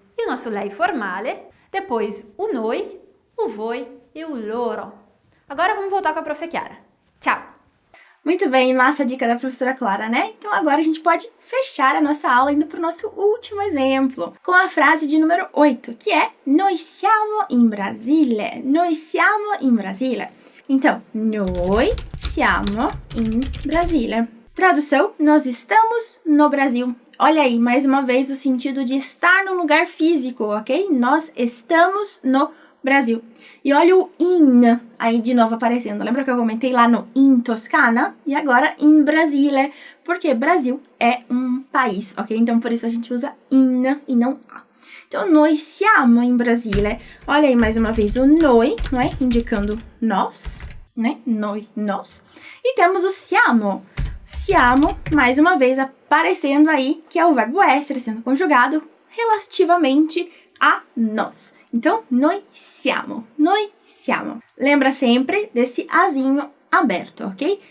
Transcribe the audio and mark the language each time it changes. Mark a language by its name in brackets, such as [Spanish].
[Portuguese] E o nosso lei formale. Depois o noi, o voi e o loro. Agora vamos voltar com a Prof. Chiara. Tchau! Muito bem, massa a dica da professora Clara, né? Então agora a gente pode fechar a nossa aula indo para o nosso último exemplo, com a frase de número 8, que é [Italian] Noi siamo in Brasile. Noi siamo in Brasile. Então, noi siamo in Brasile. [Portuguese] Tradução, nós estamos no Brasil. Olha aí, mais uma vez o sentido de estar no lugar físico, ok? Nós estamos no Brasil. E olha o in aí de novo aparecendo. Lembra que eu comentei lá no in Toscana? E agora in Brasile, porque Brasil é um país, ok? Então por isso a gente usa in e não a. [Italian] Então, noi siamo in Brasile. [Portuguese] Olha aí mais uma vez o noi, não é? Indicando nós, né? Noi, nós. E temos o siamo. Siamo, mais uma vez aparecendo aí, que é o verbo essere sendo conjugado relativamente a nós. Então, noi siamo. Lembra sempre desse azinho aberto, ok?